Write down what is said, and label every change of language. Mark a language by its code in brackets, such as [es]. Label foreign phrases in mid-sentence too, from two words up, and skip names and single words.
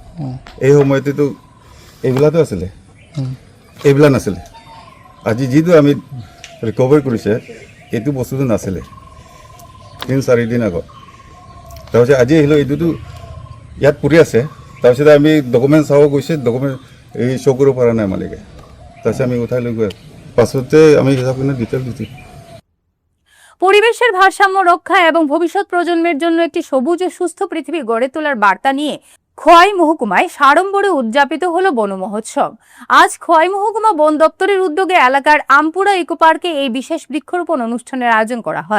[as] এই সময়তেতো এইবিলাকতো আছিলে এইবিলাক নাছিলে আজি যিটো আমি ৰিকভাৰী কৰিছে এইটো বস্তুটো নাছিলে 3-4 দিন আগত তাৰপিছত আজি আহিলোঁ এইটোতো ইয়াত পৰি আছে তাৰপিছতে আমি ডকুমেণ্ট চাব গৈছে ডকুমেণ্ট এই শ্ব' কৰিব পৰা নাই মালিকে তাৰপিছত আমি উঠাই লৈ গৈ পাছতে আমি হিচাপ কৰি ডিটেইল দিছি [bn] পরিবেশের ভারসাম্য রক্ষা এবং ভবিষ্যৎ প্রজন্মের জন্য একটি সবুজ ও সুস্থ পৃথিবী গড়ে তোলার বার্তা নিয়ে খোয়াই মহকুমায় সাড়ম্বরে উদযাপিত হলো বন মহোৎসব। আজ খোয়াই মহকুমা বন দপ্তরের উদ্যোগে এলাকার আমপুরা ইকো পার্কে এই বিশেষ বৃক্ষরোপণ অনুষ্ঠানের আয়োজন করা হয়।